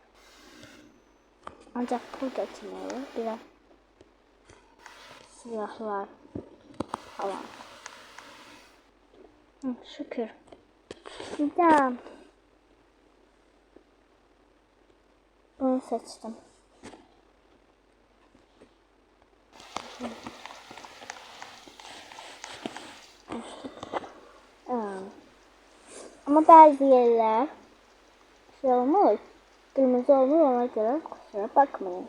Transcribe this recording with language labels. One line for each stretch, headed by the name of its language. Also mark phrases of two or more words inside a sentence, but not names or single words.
Azerbaijani: Ancaq pul götürməyəm. Biraz silahlar falan. Şükür. Bir də bunu seçdim.
Turkish: Ama bazı yerler şey olmuş, kırmızı olmuş, ona göre kusura bakmayın.